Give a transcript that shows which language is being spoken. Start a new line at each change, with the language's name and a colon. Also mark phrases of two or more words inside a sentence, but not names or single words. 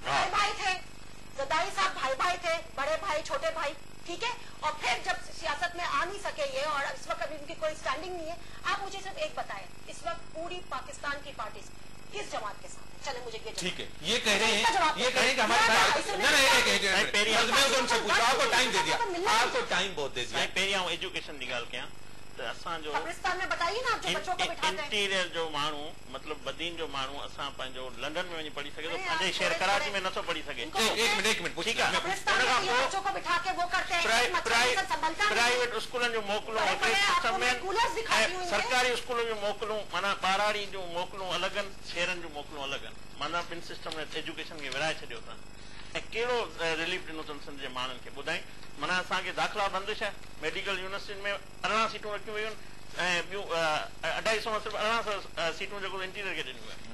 Urdu: بھائی بھائی تھے، زرداری صاحب بھائی بھائی تھے، بڑے بھائی چھوٹے بھائی، ٹھیک ہے، اور پھر جب سیاست میں آ نہیں سکے یہ، اور اس وقت ابھی ان کی کوئی اسٹینڈنگ نہیں ہے، آپ مجھے صرف ایک بتائیں، اس وقت پوری پاکستان کی پارٹی کس جماعت کے ساتھ ہے? چلے مجھے یہ ٹھیک ہے، یہ کہہ رہے ہیں، یہ کہہ رہے ہیں کہ ہمارے ساتھ پوچھو، آپ کو ٹائم دے دیا، آپ کو ٹائم بہت دے دیا.
Sindhi: पहिरियां एजुकेशन की ॻाल्हि कयां त असांजो
Urdu: قبرستان میں بتائیے نا، آپ جو بچوں کو بٹھاتے ہیں
Sindhi: इंटीरियर जो माण्हू मतिलबु बदीन जो माण्हू असां पंहिंजो लंडन में वञी पढ़ी सघे थो, पंहिंजे शहर कराची में नथो पढ़ी सघे।
Urdu: ایک منٹ
Sindhi: ठीकु आहे,
Urdu: قبرستان میں بچوں کو بٹھا کے وہ کرتے ہیں,
Sindhi: प्राइवेट स्कूलनि जो मोकिलूं सिस्टम में, सरकारी स्कूलनि जो मोकिलूं, माना ॿाराड़ी जूं मोकिलूं अलॻि आहिनि, शहरनि जूं मोकिलूं अलॻि आहिनि, माना ॿिनि सिस्टम में एजुकेशन खे विराए छॾियो अथनि। ऐं कहिड़ो रिलीफ ॾिनो अथनि सिंध जे माण्हुनि खे ॿुधाई, माना असांखे दाख़िला बंदिश आहे, मेडिकल यूनिवर्सिटियुनि में 18 सीटूं रखियूं वयूं आहिनि, ऐं ॿियूं 250 में सिर्फ़ु 18 सीटूं जेको इंटीरियर खे ॾिनियूं आहिनि।